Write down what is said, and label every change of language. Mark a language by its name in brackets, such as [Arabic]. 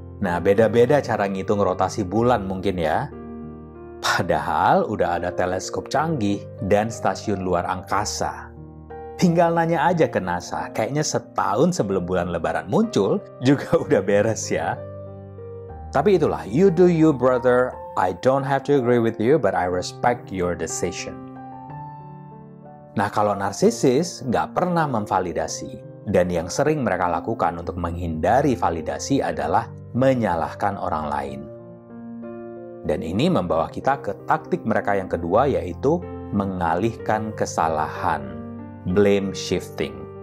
[Indonesian] Nah, beda-beda cara ngitung rotasi bulan mungkin ya. Padahal udah ada teleskop canggih dan stasiun luar angkasa. Tinggal nanya aja ke NASA, kayaknya setahun sebelum bulan lebaran muncul juga udah beres ya. Tapi itulah, [English] you do you brother, I don't have to agree with you, but I respect your decision. [Indonesian] Nah, kalau narsisis nggak pernah memvalidasi. Dan yang sering mereka lakukan untuk menghindari validasi adalah menyalahkan orang lain. Dan ini membawa kita ke taktik mereka yang kedua, yaitu mengalihkan kesalahan, blame shifting.